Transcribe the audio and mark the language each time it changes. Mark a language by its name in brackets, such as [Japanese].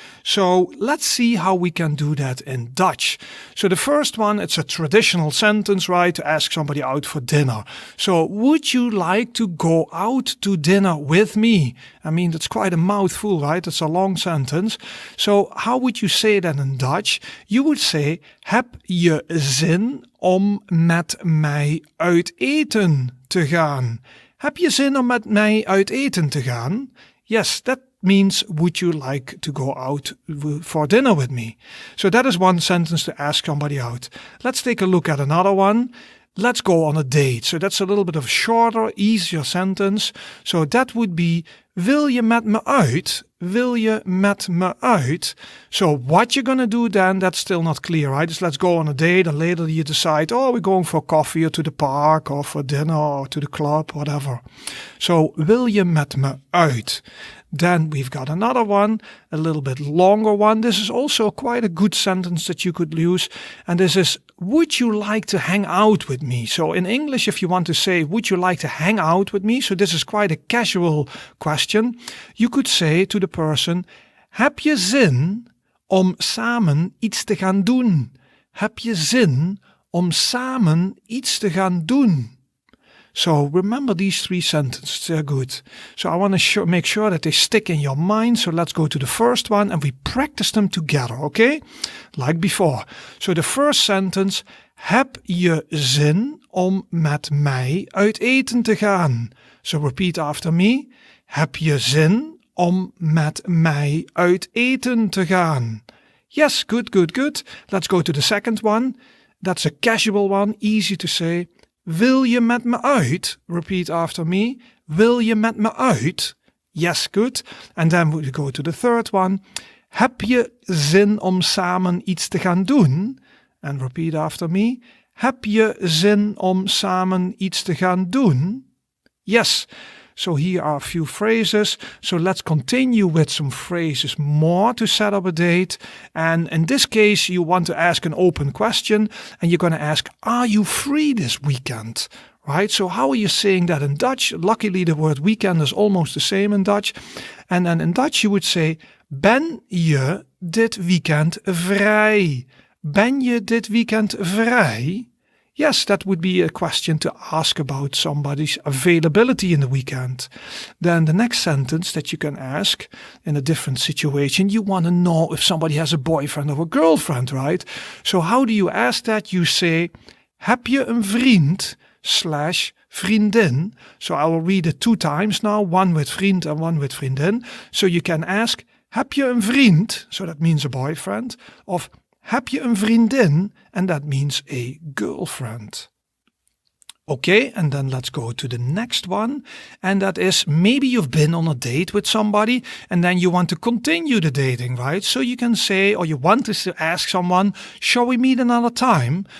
[English] So let's see how we can do that in Dutch. So the first one, it's a traditional sentence, right? To ask somebody out for dinner. So would you like to go out to dinner with me? I mean, that's quite a mouthful, right? It's a long sentence. So how would you say that in Dutch? You would say, [Dutch] heb je zin om met mij uit eten te gaan? Heb je zin om met mij uit eten te gaan? [English] Yes, that means, would you like to go out for dinner with me? So that is one sentence to ask somebody out. Let's take a look at another one. Let's go on a date. So that's a little bit of a shorter, easier sentence. So that would be, [Dutch] wil je met me uit? Wil je met me uit? [English] So what you're going to do then, that's still not clear, right? Just let's go on a date and later you decide, oh, we're going for coffee or to the park or for dinner or to the club, whatever. So, [Dutch] wil je met me uit? [English] Then we've got another one, a little bit longer one. This is also quite a good sentence that you could use. And this is, would you like to hang out with me? So in English, if you want to say, would you like to hang out with me? So this is quite a casual question. You could say to the person, [Dutch] heb je zin om samen iets te gaan doen? Heb je zin om samen iets te gaan doen? [English] So remember these 3 sentences, they're good. So I want to make sure that they stick in your mind. So let's go to the first one and we practice them together, okay? Like before. So the first sentence, [Dutch] heb je zin om met mij uit eten te gaan? [English] So repeat after me. [Dutch] Heb je zin om met mij uit eten te gaan? [English] Yes, good, good, good. Let's go to the second one. That's a casual one, easy to say. [Dutch] Wil je met me uit? [English] Repeat after me. [Dutch] Wil je met me uit? Yes, good. [English] And then we go to the third one. [Dutch] Heb je zin om samen iets te gaan doen? [English] And repeat after me. [Dutch] Heb je zin om samen iets te gaan doen? [English] Yes. So here are a few phrases. So let's continue with some phrases more to set up a date. And in this case, you want to ask an open question. And you're going to ask, are you free this weekend? Right? So how are you saying that in Dutch? Luckily, the word weekend is almost the same in Dutch. And then in Dutch, you would say, [Dutch] ben je dit weekend vrij? Ben je dit weekend vrij? [English] Yes, that would be a question to ask about somebody's availability in the weekend. Then the next sentence that you can ask in a different situation, you want to know if somebody has a boyfriend or a girlfriend, right? So how do you ask that? You say, [Dutch] heb je een vriend / vriendin? [English] So I will read it 2 times now, one with vriend and one with vriendin. So you can ask, [Dutch] heb je een vriend? [English] So that means a boyfriend. [Dutch] Of heb je een vriendin? [English] And that means a girlfriend. Okay, and then let's go to the next one. And that is, maybe you've been on a date with somebody and then you want to continue the dating, right? So you can say, or you want to ask someone, shall we meet another time?